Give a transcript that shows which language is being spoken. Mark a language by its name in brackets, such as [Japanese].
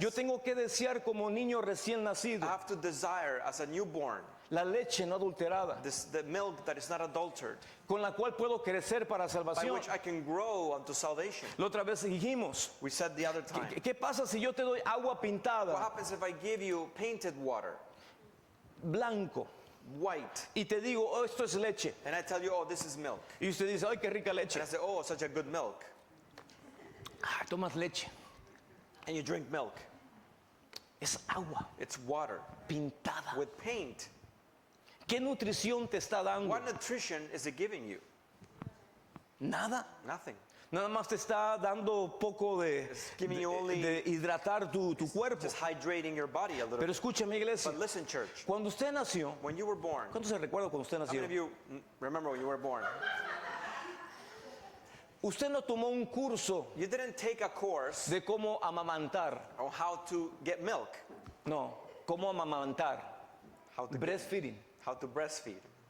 [Spanish] yo tengo que desear como niño recién [English] I [Spanish] nacido [English] have to desire as a newborn [Spanish] la leche no adulterada, [English] the milk that is not adulterated, [Spanish] con la cual puedo crecer para [English] by [Spanish] salvación. [English] which I can grow unto salvation. [Spanish] La otra vez dijimos, [English] We said the other time. [Spanish] ¿qué pasa si yo te doy agua [English] What [Spanish] pintada, [English] happens if I give you painted water, [Spanish] blanco, [English] white, [Spanish] y te digo, oh, esto es leche? [English] and I tell you, oh, this is milk. [Spanish] Y usted dice, ay, qué rica leche. [English] And I say, oh, such a good milk. [Spanish] Ah, tomas leche. [English] And you drink milk. [Spanish] Es agua [English] It's water [Spanish] pintada. [English] with paint. [Spanish] ¿Qué nutrición te está dando? [English] What nutrition is it giving you? [Spanish] Nada. [English] Nothing. [Spanish] Nada más te está dando poco de, [English] It's giving you only- [Spanish] de hidratar tu cuerpo. [English] Just hydrating your body a little [Spanish] Pero [English] bit. [Spanish] escúchame, iglesia. [English] But listen, church, [Spanish] Cuando usted nació, [English] when you were born, [Spanish] ¿cuántos se recuerda cuando usted [English] how many [Spanish] nació? [English] of you remember when you were born? [Spanish] Usted no tomó un curso [English] You didn't take a course [Spanish] de cómo amamantar. [English] on how to get milk, [Spanish] No, cómo amamantar. [English] how to, Breastfeeding. how to breastfeed.